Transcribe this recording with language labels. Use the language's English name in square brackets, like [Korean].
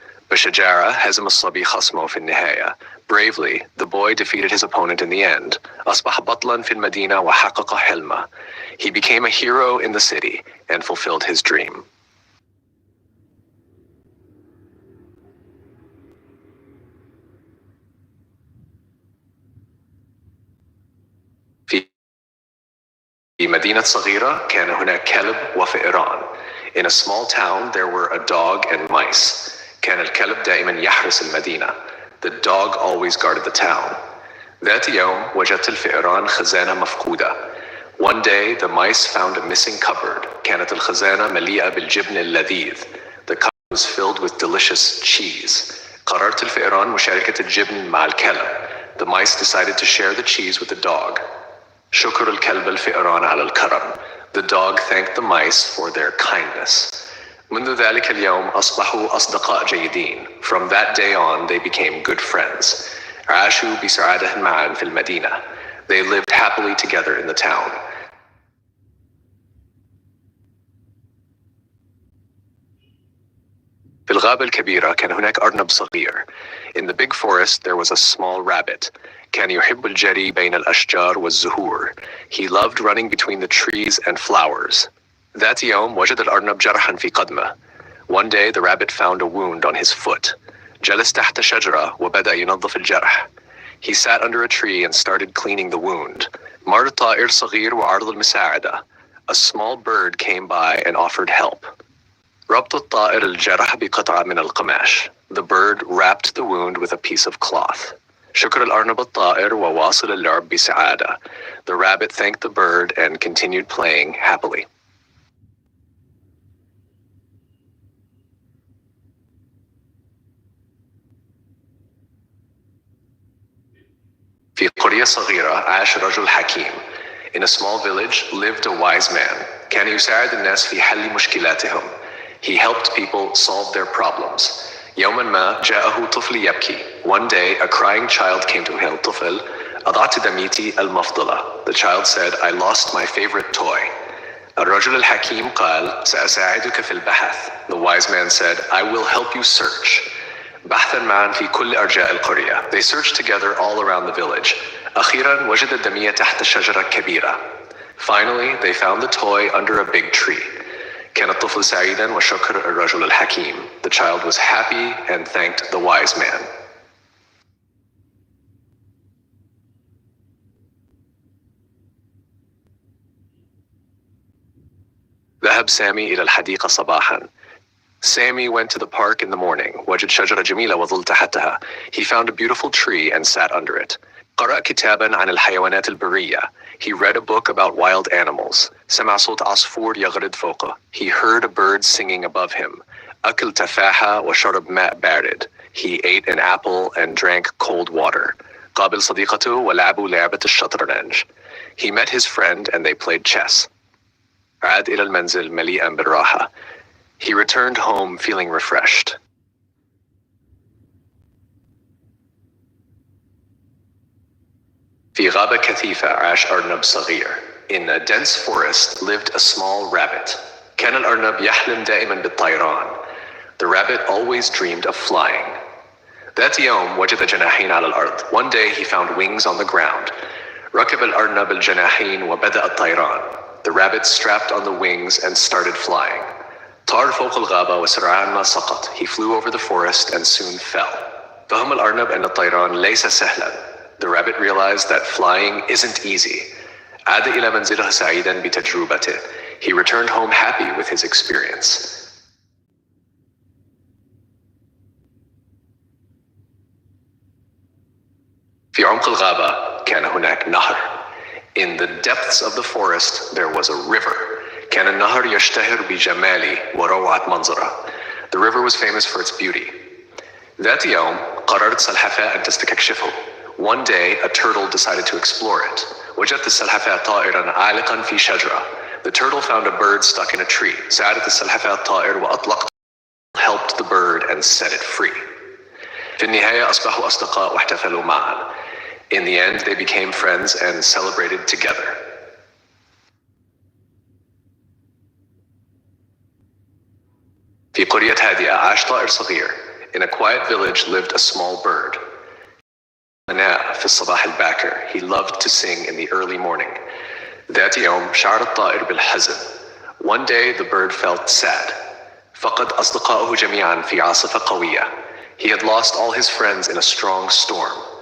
[Arabic] بشجاعة هزم الصبي خصمه في النهاية. [English] Bravely, the boy defeated his opponent in the end. [Arabic] أصبح بطلا في المدينة وحقق حلمه. [English] He became a hero in the city and fulfilled his dream. [Arabic] في مدينة صغيرة كان هناك كلب وفئران. [English] In a small town there were a dog and mice. [Arabic] كان الكلب دائما يحرس المدينة. [English] The dog always guarded the town. [Arabic] ذات يوم وجدت الفئران خزانة مفقودة. [English] One day the mice found a missing cupboard. [Arabic] كانت الخزانة مليئة بالجبن اللذيذ. [English] The cupboard was filled with delicious cheese. [Arabic] قررت الفئران مشاركة الجبن مع الكلب. [English] The mice decided to share the cheese with the dog. [Arabic] شكر الكلب الفئران على الكرم. [English] The dog thanked the mice for their kindness. [Arabic] منذ ذلك اليوم أصبحوا أصدقاء جيدين. [English] From that day on they became good friends. [Arabic] عاشوا بسعادة معا في المدينة. [English] They lived happily together in the town. [Arabic] في الغابة الكبيرة كان هناك أرنب صغير. [English] In the big forest there was a small rabbit. [Arabic] كان يحب الجري بين الأشجار والزهور. [English] He loved running between the trees and flowers. [Arabic] ذات يوم وجد الأرنب جرحا في قدمه. [English] One day the rabbit found a wound on his foot. [Arabic] جلس تحت شجرة وبدأ ينظف الجرح. [English] He sat under a tree and started cleaning the wound. [Arabic] مر طائر صغير وعرض المساعدة. [English] A small bird came by and offered help. [Arabic] ربط الطائر الجرح بقطعة من القماش. [English] The bird wrapped the wound with a piece of cloth. [Arabic] شكر الأرنب الطائر وواصل اللعب بسعادة. [English] The rabbit thanked the bird and continued playing happily. [Arabic] في قرية صغيرة عاش رجل حكيم. [English] In a small village lived a wise man. [Arabic] كان يساعد الناس في حل مشكلاتهم. [English] He helped people solve their problems. [Arabic] يوما ما جاءه طفل يبكي. [English] One day a crying child came to him. [Arabic] طفل أضعت دميتي المفضلة. [English] The child said, I lost my favorite toy. [Arabic] الرجل الحكيم قال سأساعدك في البحث. [English] The wise man said, I will help you search. [Arabic] بحثا معا في كل أرجاء القرية. [English] They searched together all around the village. [Arabic] أخيرا وجد الدمية تحت شجرة كبيرة. [English] Finally they found the toy under a big tree. [Arabic] كان الطفل سعيدا وشكر الرجل الحكيم. [English] The child was happy and thanked the wise man. [Arabic] ذهب سامي إلى الحديقة صباحا. [English] Sammy went to the park in the morning. [Arabic] وجد شجرة جميلة وظل تحتها. [English] He found a beautiful tree and sat under it. [Arabic] قرأ كتابا عن الحيوانات البرية. [English] He read a book about wild animals. [Arabic] سمع صوت عصفور يغرد فوقه. [English] He heard a bird singing above him. [Arabic] أكل تفاحة وشرب ماء بارد. [English] He ate an apple and drank cold water. [Arabic] قابل صديقته ولعبوا لعبة الشطرنج. [English] He met his friend and they played chess. [Arabic] عاد إلى المنزل مليئا بالراحة. [English] He returned home feeling refreshed. [Arabic] في غابة كثيفة عاش أرنب صغير. [English] In a dense forest lived a small rabbit. [Arabic] كان الأرنب يحلم دائما بالطيران. [English] The rabbit always dreamed of flying. [Arabic] ذات يوم وجد جناحين على الأرض. [English] One day he found wings on the ground. [Arabic] ركب الأرنب الجناحين وبدأ الطيران. [English] The rabbit strapped on the wings and started flying. [Arabic] طار فوق الغابة وسرعان ما سقط. [English] He flew over the forest and soon fell. [Arabic] فهم الأرنب أن الطيران ليس سهلا. [English] The rabbit realized that flying isn't easy. [Arabic] عاد إلى منزله سعيدا بتجربته. [English] He returned home happy with his experience. [Arabic] في عمق الغابة كان هناك نهر. [English] In the depths of the forest there was a river. [Arabic] كان النهر يشتهر بجماله وروعة منظره. [English] The river was famous for its beauty. [Arabic] ذات يوم قررت سلحفاة أن تستكشفه. [English] One day a turtle decided to explore it. [Arabic] وجدت السلحفاة طائرا عالقا في شجرة. [English] The turtle found a bird stuck in a tree. [Arabic] ساعدت السلحفاة الطائر وأطلقت. [English] Helped the bird and set it free. [Arabic] في النهاية أصبحوا أصدقاء واحتفلوا معا. [English] In the end they became friends and celebrated together. [Arabic] في قرية هادئة عاش طائر صغير. [English] In a quiet village lived a small bird. [Arabic] في الصباح الباكر. [English] He loved to sing in the early morning. [Arabic] ذات يوم شعر الطائر بالحزن. [English] One day the bird felt sad. [Arabic] فقد أصدقائه جميعا في عاصفة قوية. [English] He had lost all his friends in a strong storm.